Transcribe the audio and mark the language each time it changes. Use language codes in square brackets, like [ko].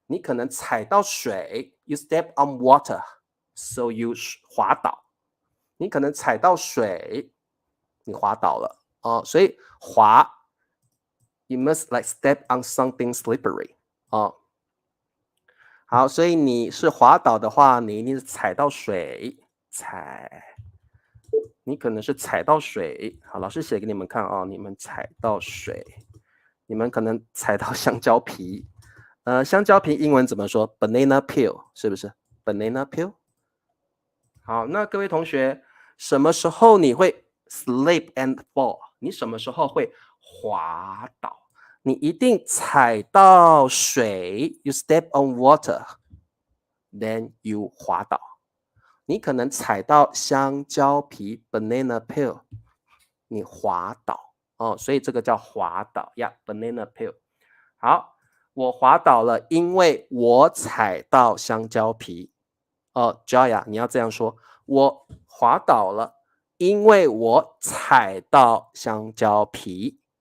[zh] 你可能踩到水 [en] ，you step on water，so you 滑倒。 [zh] 你可能踩到水，你滑倒了哦。 [en] 所以滑 ，you must like step on something slippery 哦。 [zh] 好，所以你是滑倒的话，你一定是踩到水，你可能是踩到水。好，老师写给你们看哦，你们踩到水，你们可能踩到香蕉皮。香蕉皮英文怎么说 ？banana peel 是不是 ？banana peel。好，那各位同学，什么时候你会 [en] slip and fall？ [zh] 你什么时候会滑倒？你一定踩到水 [en] ，you step on water，then you 滑倒。 [zh] 你可能踩到香蕉皮 banana peel，你滑倒哦，所以这个叫滑倒呀 banana peel。好，我滑倒了，因为我踩到香蕉皮。 Joya， 你要这样说，我滑倒了，因为我踩到香蕉皮。